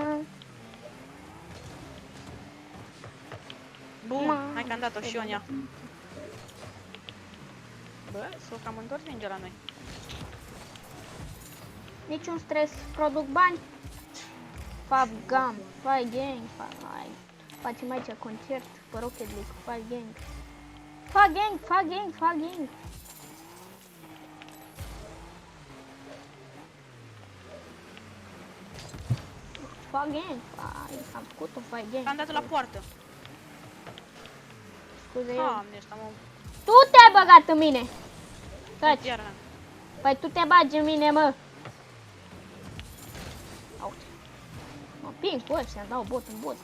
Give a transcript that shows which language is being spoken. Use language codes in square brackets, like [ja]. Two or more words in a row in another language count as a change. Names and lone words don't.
[ro] Bun, hai că am dat-o și Ionia. Bă, s-o cam întors minge la noi. Niciun stres, produc bani. Fab Gam, Fai Gang, Fai. Facem aici concert pe Rocket League, Fai Gang. Fa Gang, Fa Gang, Fa Gang. Fa Gang, Fai. Am făcut-o, Fai Gang. Am dat-o la poartă. Scuze eu. Doamne, ăsta mă... Tu te-ai băgat în mine. Taci. Iar Păi tu te bagi în mine, mă. Auzi. Mă împing cu ăștia, dau bot în bot.